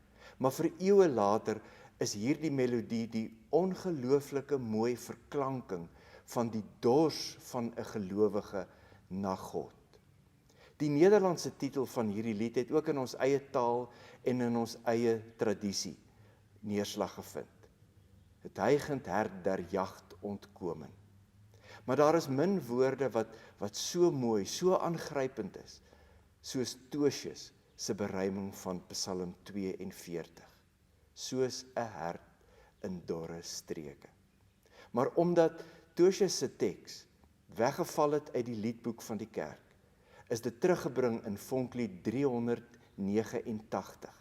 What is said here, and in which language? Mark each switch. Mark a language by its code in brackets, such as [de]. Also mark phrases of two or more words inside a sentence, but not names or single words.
[af] Maar vir eeue later is hierdie melodie die ongelooflike mooi verklanking van die dors van 'n gelowige na God. Die Nederlandse titel van hierdie lied het ook in ons eie taal en in ons eie tradisie neerslag gevind. [nl] Het hygend hert der jagt ontkomen. [af] Maar daar is min woorde wat so mooi, so aangrypend is, soos Tosius se beruiming van Psalm 42, soos 'n hert in dorre streke. Maar omdat Tosius se teks weggeval het uit die liedboek van die kerk, is dit teruggebring in Vonklied 389.